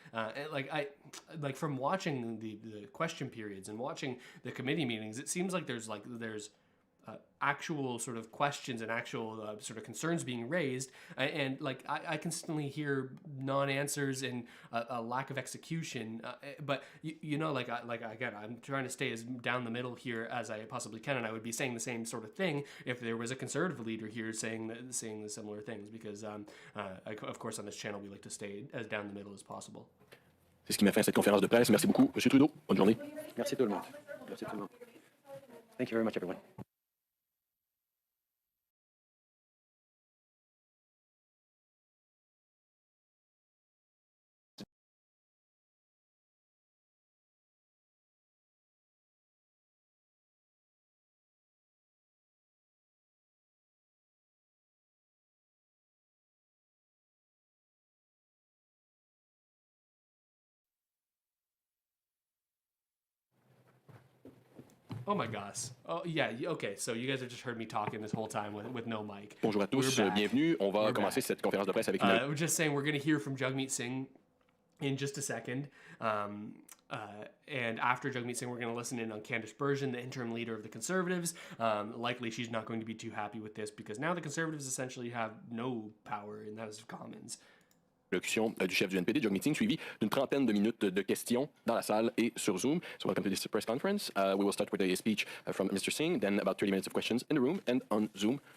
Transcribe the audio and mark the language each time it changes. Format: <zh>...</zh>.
<en>Like from watching the question periods and watching the committee meetings, it seems like there's actual sort of questions and actual sort of concerns being raised, and like I constantly hear non-answers and a lack of execution. But again, I'm trying to stay as down the middle here as I possibly can, and I would be saying the same sort of thing if there was a Conservative leader here saying the similar things, because of course on this channel we like to stay as down the middle as possible.</en> <fr>C'est ce qui met fin à cette conférence de presse. Merci beaucoup, Monsieur Trudeau. Bonne journée. Merci tout le monde. Merci tout le monde.</fr> <en>Thank you very much, everyone. Oh my gosh. Oh yeah. Okay. So you guys have just heard me talking this whole time with no mic.</en> <fr>Bonjour à tous, bienvenue. On va commencer cette conférence de presse avec une...</fr> <en>We're just saying we're going to hear from Jagmeet Singh in just a second. And after Jagmeet Singh, we're going to listen in on Bergen, the interim leader of the Conservatives. Likely she's not going to be too happy with this because now the Conservatives essentially have no power in the House of Commons.</en> <fr>Allocution du chef du NPD, Jagmeet Singh, suivi d'une trentaine de minutes de questions dans la salle et sur Zoom.</fr> <en>So welcome to this press conference. We will start with a speech from Mr. Singh, then about 30 minutes of questions in the room and on Zoom.</en>